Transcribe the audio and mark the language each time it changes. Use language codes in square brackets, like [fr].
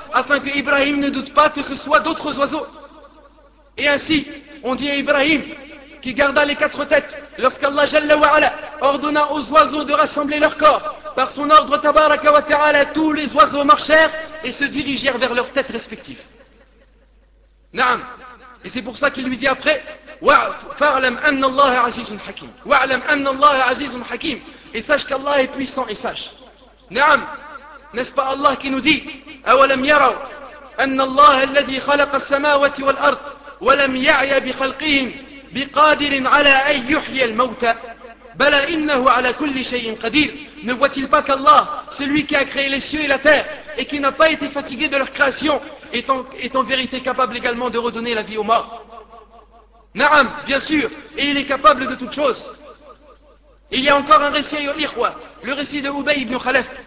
[fr] Afin que Ibrahim ne doute pas que ce soit d'autres oiseaux. Et ainsi, on dit à Ibrahim, qui garda les 4 têtes, lorsqu'Allah Jalla wa Ala ordonna aux oiseaux de rassembler leur corps, par son ordre tabaraka wa ta'ala, tous les oiseaux marchèrent et se dirigèrent vers leurs têtes respectives. Naam. Et c'est pour ça qu'il lui dit après, fa'alam anna Allah azizun hakim. [ar] Wa'alam anna Allah azizun hakim. [fr] Et sache qu'Allah est puissant et sage. [ar] Naam. [fr] N'est-ce pas Allah qui nous dit [ar] أَوَلَمْ يَرَوْا أَنَّ اللَّهَ الَّذِي خَلَقَ السَّمَاوَةِ وَالْأَرْضِ وَلَمْ يَعْيَ بِخَلْقِهِمْ بِقَادِرٍ عَلَىٰ أَنْ يُحْيَ الْمَوْتَ بَلَا إِنَّهُ عَلَىٰ كُلِّ شَيْءٍ قَدِيرٍ. [fr] Ne voit-il pas qu'Allah, celui qui a créé les cieux et la terre et qui n'a pas été fatigué de leur création, est en vérité capable également de redonner la vie aux morts? Naam, bien sûr, et il est capable de toutes choses. Il y a encore un récit, [ar] ayol ikhwa, [fr] le récit de Ubay ibn Khalaf.